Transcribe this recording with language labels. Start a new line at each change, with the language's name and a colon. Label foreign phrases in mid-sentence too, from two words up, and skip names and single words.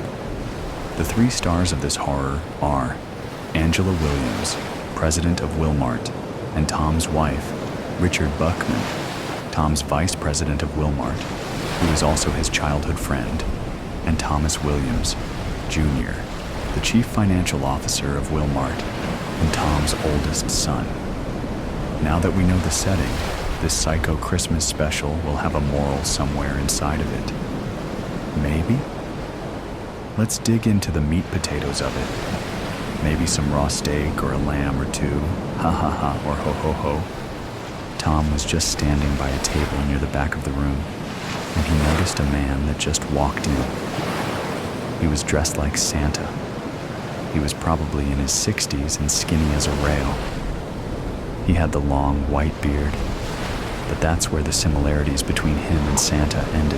English: The 3 stars of this horror are Angela Williams, president of Wilmart, and Tom's wife, Richard Buckman, Tom's vice president of Wilmart, who is also his childhood friend, and Thomas Williams, Jr., the chief financial officer of Wilmart, and Tom's oldest son. Now that we know the setting, this psycho Christmas special will have a moral somewhere inside of it. Maybe? Let's dig into the meat potatoes of it. Maybe some raw steak or a lamb or 2, ha ha ha or ho ho ho. Tom was just standing by a table near the back of the room, and he noticed a man that just walked in. He was dressed like Santa. He was probably in his 60s and skinny as a rail. He had the long white beard, but that's where the similarities between him and Santa ended.